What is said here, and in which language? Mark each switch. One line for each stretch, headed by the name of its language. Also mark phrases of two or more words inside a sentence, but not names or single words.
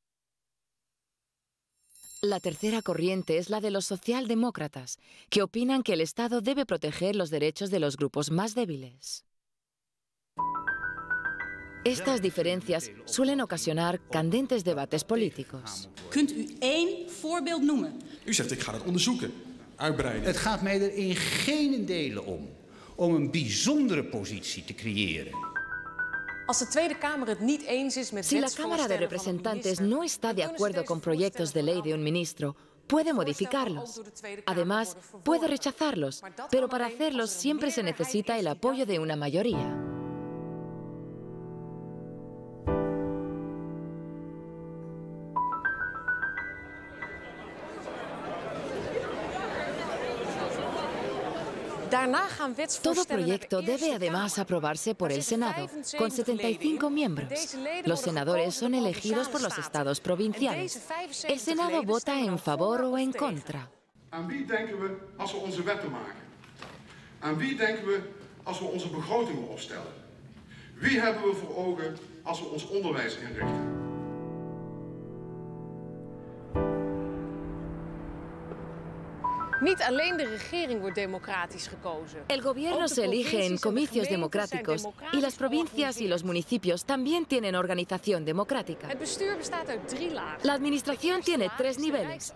Spanish: La tercera corriente es la de los socialdemócratas, que opinan que el Estado debe proteger los derechos de los grupos más débiles. Estas diferencias suelen ocasionar candentes debates políticos.
Dutch: Kunt u één voorbeeld noemen? U zegt, ik ga dat onderzoeken, uitbreiden. Het gaat mij er in geen delen om een bijzondere positie te creëren.
Spanish: Si la Cámara de Representantes no está de acuerdo con proyectos de ley de un ministro, puede modificarlos. Además, puede rechazarlos, pero para hacerlos siempre se necesita el apoyo de una mayoría. Todo proyecto debe además aprobarse por el Senado, con 75 miembros. Los senadores son elegidos por los estados provinciales. El Senado vota en favor o en contra.
Dutch: Aan wie denken we als we onze wetten maken? Aan wie denken we als we onze begrotingen opstellen? Wie hebben we voor ogen als we ons onderwijs inrichten?
Spanish: El gobierno se elige en comicios democráticos y las provincias y los municipios también tienen organización democrática. La administración tiene 3 niveles.